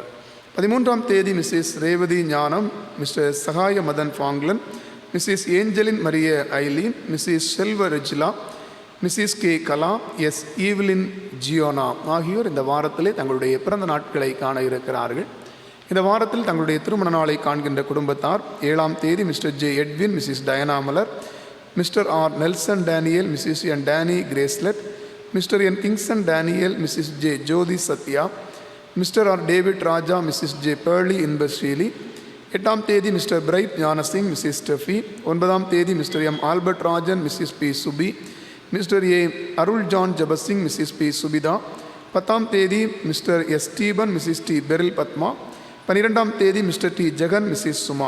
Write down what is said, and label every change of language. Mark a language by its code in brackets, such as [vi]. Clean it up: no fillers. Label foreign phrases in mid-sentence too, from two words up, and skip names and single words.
[ta] 13ஆம் தேதி மிஸ்ஸஸ் ரேவதி ஞானம், மிஸ்டர் சகாய மதன் ஃபாங்லன், மிஸ்ஸஸ் ஏஞ்சலின் மரிய ஐலீன், மிஸ்ஸஸ் செல்வ ரெஜிலா, மிஸ்ஸஸ் கே கலா, எஸ் ஈவ்லின் ஜியோனா ஆகியோர் இந்த வாரத்திலே தங்களுடைய பிறந்த நாட்களை காண இருக்கிறார்கள். இந்த வாரத்தில் தங்களுடைய திருமண நாளை காண்கின்ற குடும்பத்தார்: 7ஆம் தேதி மிஸ்டர் ஜே எட்வின், மிஸ்ஸஸ் டயனா மலர், Mr. R. Nelson Daniel, Mrs. N. Danny Gracelet, Mr. N. Kingston Daniel, Mrs. J. Jodi Satya, Mr. R. David Raja, Mrs. J. Pearly Inbersheely. 8ஆம் தேதி மிஸ்டர் பிரைட் ஞானசிங், மிஸ்ஸஸ் ஸ்டெஃபி. 9ஆம் தேதி மிஸ்டர் எம் ஆல்பர்ட் ராஜன், மிஸ்ஸஸ் பி சுபி, மிஸ்டர் ஏ அருள் ஜான் ஜபசிங், மிஸ்ஸஸ் பி சுபிதா. 10ஆம் தேதி மிஸ்டர் எஸ் ஸ்டீபன், மிஸ்ஸஸ் டி பெரில் பத்மா. 12ஆம் தேதி மிஸ்டர் டி ஜெகன், மிஸ்ஸஸ் சுமா.